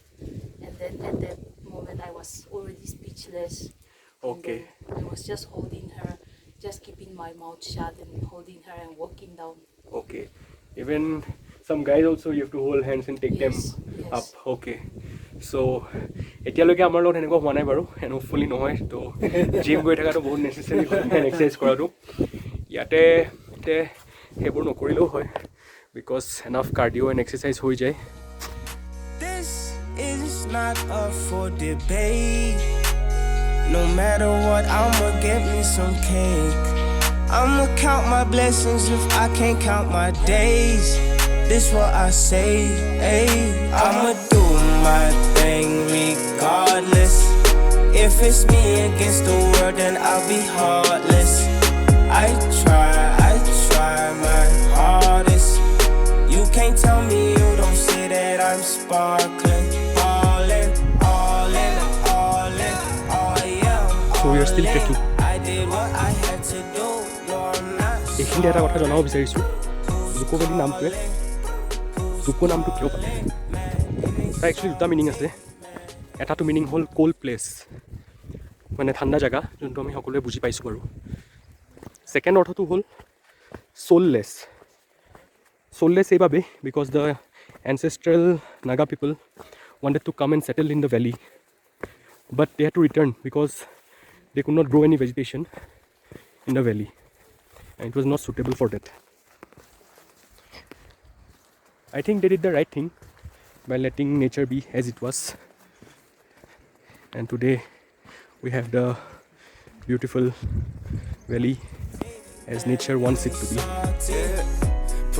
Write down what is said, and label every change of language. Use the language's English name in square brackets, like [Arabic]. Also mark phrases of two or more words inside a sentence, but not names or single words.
[English] And then at that moment I was already speechless. Okay. And then I was just holding her, just keeping my mouth shut and holding her and walking down. Okay. Even some guys also you have to hold hands and take Yes, them yes. up. Okay. [Assamese] So এতিয়ালৈকে আমাৰ লগত এনেকুৱা হোৱা নাই বাৰু [English] and hopefully [Assamese] নহয় তো জিম গৈ থকাটো বহুত নেচেচাৰী হয় [English] and exercise [Assamese] কৰাটো ইয়াতে সেইবোৰ নকৰিলেও হয় [English] because enough cardio and exercise [Assamese] হৈ যায় [English] This is not up for debate. No matter what, I'ma get me some cake. I'ma count my blessings if I can't count my days. This what I say, ayy. I'ma do my thing regardless. If it's me against the world, then I'll be heartless. I try my hardest. You can't tell me you don't see that I'm sparkling, ballin', all in, oh yeah, I'm So we are still all in. trekking. I did what I had to do, no I'm not [Assamese] এইখিনি এটা কথা জনাব বিচাৰিছোঁ জুকো ভেলী নামটোৱে জুকো নামটো কিয় পালে তাৰ একচুৱেলি দুটা মিনিং আছে এটাটো মিনিং হ'ল [English] cold place [Assamese] মানে ঠাণ্ডা জেগা যোনটো আমি সকলোৱে বুজি পাইছোঁ বাৰু ছেকেণ্ড অৰ্থটো হ'ল [English] soulless এইবাবে because the ancestral Naga people wanted to come and settle in the valley but they had to return because they could not grow any vegetation in the valley and it was not suitable for that. I think they did the right thing by letting nature be as it was and today we have the beautiful valley as nature wants it to be.